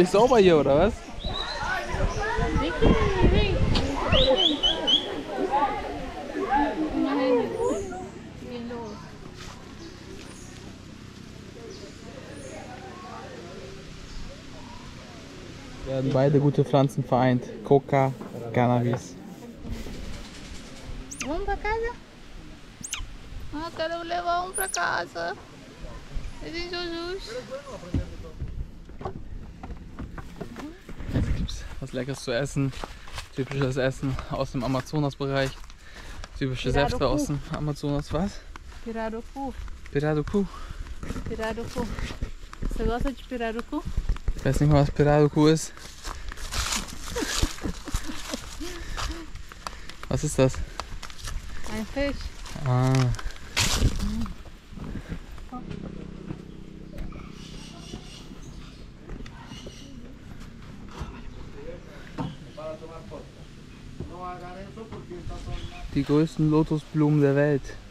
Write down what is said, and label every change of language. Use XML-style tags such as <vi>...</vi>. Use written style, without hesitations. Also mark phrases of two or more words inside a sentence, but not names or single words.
<de>Ich sauber hier, oder was? Werden beide gute Pflanzen vereint. Coca, Cannabis.</de> <pt>Vamos pra casa? Ah, quero levar pra casa. Eles Jujus.</pt> <de>Jetzt gibt es was Leckeres zu essen. Typisches Essen aus dem Amazonasbereich. Typische Säfte aus dem Amazonas. Was? Pirarucu. Pirarucu.</de> <pt>Pirarucu. Você gosta de pirarucu?</pt> <de>Ich weiß nicht mal, was Pirarucu ist. Was ist das? Ein Fisch. Ah. Die größten Lotusblumen der Welt.</de>